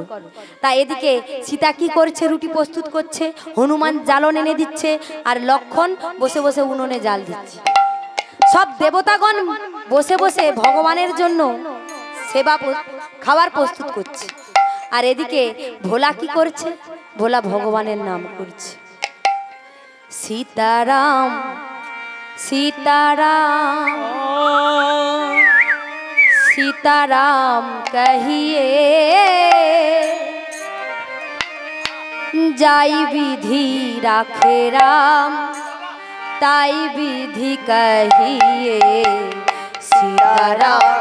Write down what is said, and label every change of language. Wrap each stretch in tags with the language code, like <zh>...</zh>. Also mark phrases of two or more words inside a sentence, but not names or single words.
<bn>তা এদিকে সীতা কি করছে, রুটি প্রস্তুত করছে, হনুমান জ্বালন এনে দিচ্ছে, আর লক্ষণ বসে বসে উনুনে জাল দিচ্ছে। সব দেবতাগণ বসে বসে ভগবানের জন্য খাবার প্রস্তুত করছে। আর এদিকে ভোলা কি করছে, ভোলা ভগবানের নাম করছে, সীতারাম</bn> <hi>सीताराम सीताराम कहिए जाई विधि राखे राम ताई विधि कहिए सीताराम</hi>